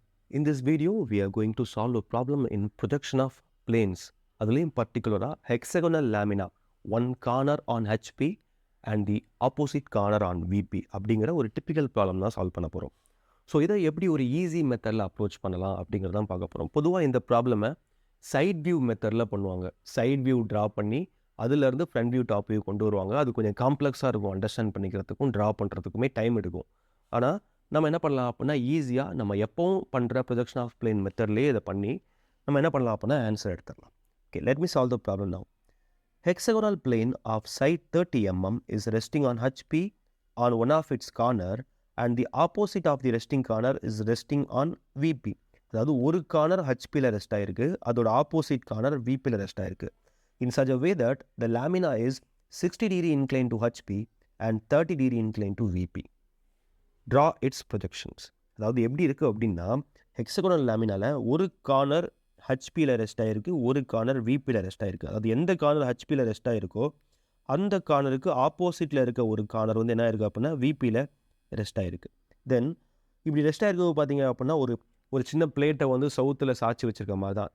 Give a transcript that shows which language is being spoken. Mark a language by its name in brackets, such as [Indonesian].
[English] In this video, we are going to solve a problem in projection of planes. [Tamil] அதுலேயும் [English] particular hexagonal lamina, one corner on HP and the opposite corner on VP [Tamil] அப்படிங்கிற ஒரு [English] typical problem [Tamil] தான் solve பண்ண போகிறோம். So இதை எப்படி ஒரு easy மெத்தடில் அப்ரோச் பண்ணலாம் அப்படிங்கிறதான் பார்க்க போகிறோம். பொதுவாக இந்த ப்ராப்ளமை சைட் வியூ மெத்தடில் பண்ணுவாங்க. சைட் வியூ ட்ரா பண்ணி அதுலேருந்து ஃப்ரண்ட் வியூ டாப் வியூ கொண்டு வருவாங்க. அது கொஞ்சம் காம்ப்ளெக்ஸாக இருக்கும், அண்டர்ஸ்டாண்ட் பண்ணிக்கிறதுக்கும் ட்ரா பண்ணுறதுக்குமே டைம் எடுக்கும். ஆனால் நம்ம என்ன பண்ணலாம் அப்படின்னா ஈஸியாக நம்ம எப்போவும் பண்ணுற ப்ரொஜெக்ஷன் ஆஃப் பிளேன் மெத்தட்லேயே இதை பண்ணி நம்ம என்ன பண்ணலாம் அப்படின்னா ஆன்சர் எடுத்துடலாம். [English] Okay, let me solve the problem now. Hexagonal plane of side 30 mm is resting on HP on one of its corner and the opposite of the resting corner is resting on VP. [Tamil] அதாவது ஒரு corner ஹச்பியில் rest ஆயிருக்கு, அதோட opposite corner விபியில் rest ஆயிருக்கு. [English] In such a way that the lamina is 60 degree inclined to HP and 30 degree inclined to VP. Draw its projections. [Tamil] அதாவது எப்படி இருக்குது அப்படின்னா hexagonal லேமினால ஒரு கார்னர் ஹச்பியில் ரெஸ்ட் ஆகிருக்கு, ஒரு கார்னர் விபியில் ரெஸ்ட் ஆகிருக்கு. அதாவது எந்த கார்னர் ஹச்பியில் ரெஸ்ட் ஆகிருக்கோ அந்த கார்னருக்கு ஆப்போசிட்டில் இருக்க ஒரு கார்னர் வந்து என்ன இருக்குது அப்படின்னா விபியில் ரெஸ்ட் ஆகிருக்கு. தென் இப்படி ரெஸ்ட் ஆகிருக்கிறது பார்த்தீங்க அப்படின்னா ஒரு சின்ன பிளேட்டை வந்து சவுத்தில் சாய்ச்சி வச்சுருக்க மாதிரி தான்.